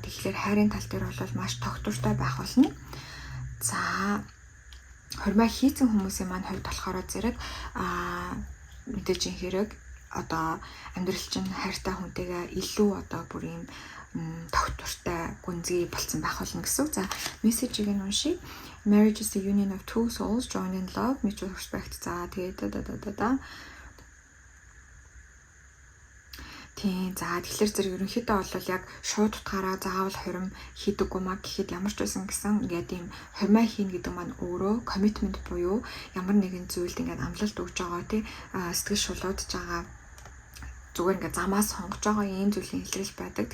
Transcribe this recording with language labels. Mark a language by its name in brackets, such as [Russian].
[Mongolian] Тэгэхээр хайрын тал дээр бол маш тогтвортой байх болно. За хормой хийцэн хүмүүсийн маань хувьд болохоор зэрэг мэдээж энэ хэрэг одоо амьдрал чинь хайртай хүнтэйгээ илүү одоо бүр юм тогтвортой гүнзгий болсон байх болно гэсэн. За мессежийг нь уншия. [English] Marriage is the union of two souls joined in love, mutual respect. [Mongolian] За тэгээд тийм за тэгэхээр зэрэг ерөнхийдөө бол яг шууд утгаараа заавал хурим хийдэггүй маа гэхэд ямар ч байсан гэсэн ингээд ийм хурмаа хийн гэдэг маань өөрөө commitment буюу ямар нэгэн зүйлд ингээд амлалт өгж байгаа тий сэтгэл шулуудж байгаа зүгээр ингээд замаа сонгож байгаа ийм зүйлийн илрэл байдаг.